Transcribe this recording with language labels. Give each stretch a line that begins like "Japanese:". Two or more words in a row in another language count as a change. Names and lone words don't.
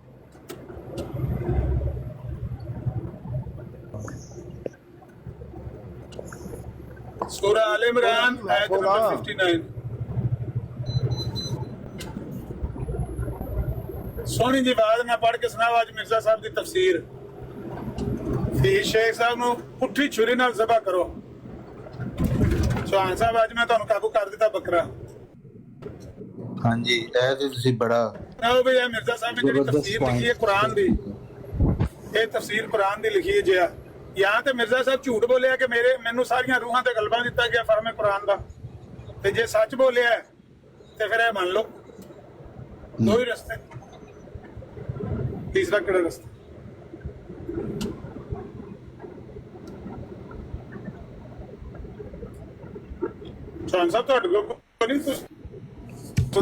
Punjabi: سورہ آل عمران آیت نمبر 59. سونی جی بات میں پڑھ کے سناؤ آج مرزا صاحب دی تفسیر. شیخ صاحب نو پٹھی چھری نال ذبح کرو. چوہان صاحب آج میں تانوں قابو کر دیتا بکرا. ہاں جی اے تے تسی بڑا نو بھئی مرزا صاحب نے جڑی تفسیر لکھی ہے قرآن دی یہ تفسیر قرآن دی لکھی ہے جی یہاں تے مرزا صاحب جھوٹ بولیا کہ مینوں ساریاں روحاں تے غلبہ دیتا گیا فہم قرآن دا تے جے سچ بولیا ہے تے پھر اے مان لو. دو ہی رستے تیسرا کیڑا رستہ؟ چوہان صاحب تہاڈے کول نہیں